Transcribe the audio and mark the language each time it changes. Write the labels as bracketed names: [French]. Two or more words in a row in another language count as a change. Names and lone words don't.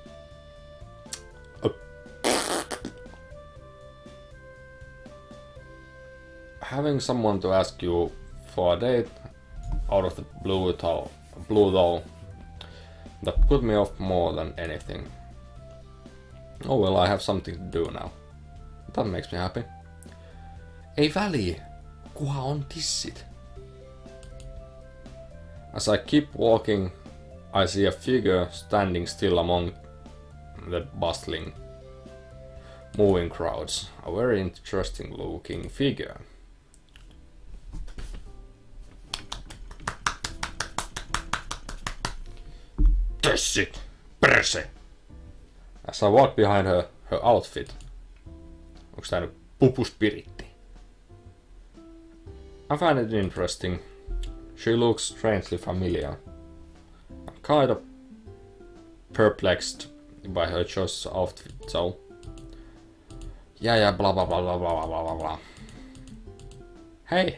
[English] Having someone to ask you for a date out of the blue though, that put me off more than anything. Oh well, I have something to do now. That makes me happy. [Finnish] Ei väliä, kuha on tissit. [English] As I keep walking, I see a figure standing still among the bustling, moving crowds. A very interesting looking figure. [Finnish] Tissit! Perse! [English] As I walk behind her outfit. [Finnish] Onks tää nyt pupuspiritti? [English] I find it interesting. She looks strangely familiar. I'm kind of perplexed by her choice of outfit, so... Yeah, blah blah blah blah blah blah blah blah. Hey!